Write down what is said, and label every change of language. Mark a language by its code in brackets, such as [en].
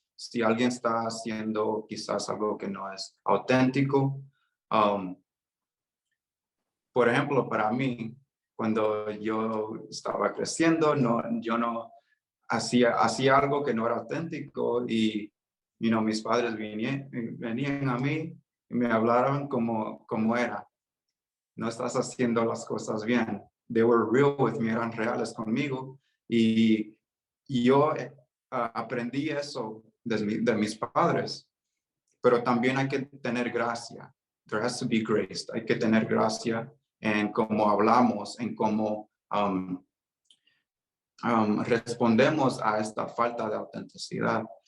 [es] Si alguien está haciendo quizás algo que no es auténtico, por ejemplo, para mí, cuando yo estaba creciendo, yo no hacía algo que no era auténtico y mis padres venían a mí y me hablaron como era. No estás haciendo las cosas bien. [en] They were real with me, [es] eran reales conmigo. Y yo aprendí eso de mis padres. Pero también hay que tener gracia. [en] There has to be grace. [es] Hay que tener gracia en cómo hablamos, en cómo respondemos a esta falta de autenticidad.